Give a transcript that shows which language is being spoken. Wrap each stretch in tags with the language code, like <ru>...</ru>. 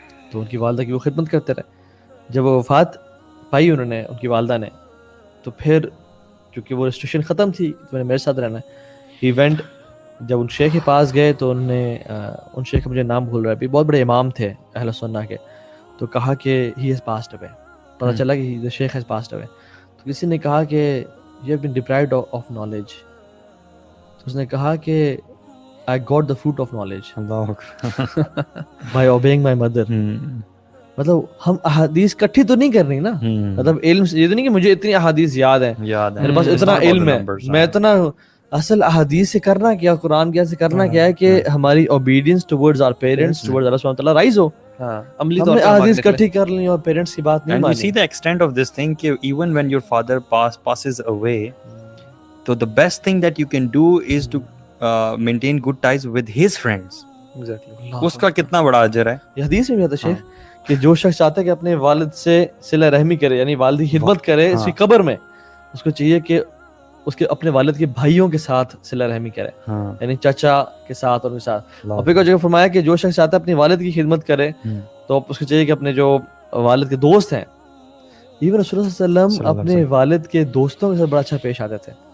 <ur>تو ان کی والدہ کی وہ خدمت کرتے رہے. جب وہ وفات پائی انہوں نے, ان کی والدہ نے, تو پھر چونکہ وہ ریسٹرکشن ختم تھی تو میں نے میرے ساتھ رہنا ہے. ایونٹ جب ان شیخ کے پاس گئے تو انہوں نے, ان شیخ کا مجھے نام بھول رہا ہے, ابھی بہت بڑے امام تھے اہل سنہ کے, تو کہا کہ</ur> <en>He has passed away.</en> <ur>پتہ چلا کہ</ur> <en>the sheikh has passed away.</en> <ur>تو کسی نے کہا کہ</ur> <en>You have been deprived of knowledge.</en> <ur>تو اس نے کہا کہ</ur> <en>I got the fruit of knowledge by obeying my mother.</en> <ur>مطلب ہم احادیث کٹھی تو نہیں کر رہی نا, مطلب علم یہ تو نہیں کہ مجھے اتنی احادیث یاد ہے, میرے پاس اتنا علم ہے, میں اتنا, اصل احادیث سے کرنا کیا, قرآن کیا سے کرنا کیا ہے کہ ہماری</ur> <en>obedience towards our parents, towards Allah subhanahu wa ta'ala</en> <ur>rise ہو. ہم نے احادیث کٹھی کر لی اور پیرنٹس کی بات نہیں مانی.</ur> <en>And you see the extent of this thing کہ even when your father passes away, so the best thing that you can do is to maintain good ties with his friends.</en> <ur>اس کا کتنا بڑا اجر ہے. یہ حدیث میں بھی آتا ہے شیخ کہ جو شخص چاہتا ہے کہ اپنے والد سے صلہ رحمی کرے, یعنی والد کی خدمت کرے اس کی قبر میں, اس کو چاہیے کہ اس کے اپنے والد کے بھائیوں کے ساتھ صلہ رحمی کرے, یعنی چچا کے ساتھ اور ان کے ساتھ. اور پھر جگہ فرمایا کہ جو شخص چاہتا ہے اپنے والد کی خدمت کرے تو اس کو چاہیے کہ اپنے جو والد کے دوست ہیں, ایون رسول اللہ صلی اللہ علیہ وسلم اپنے والد کے دوستوں کے ساتھ بڑا اچھا پیش آتے تھے.</ur>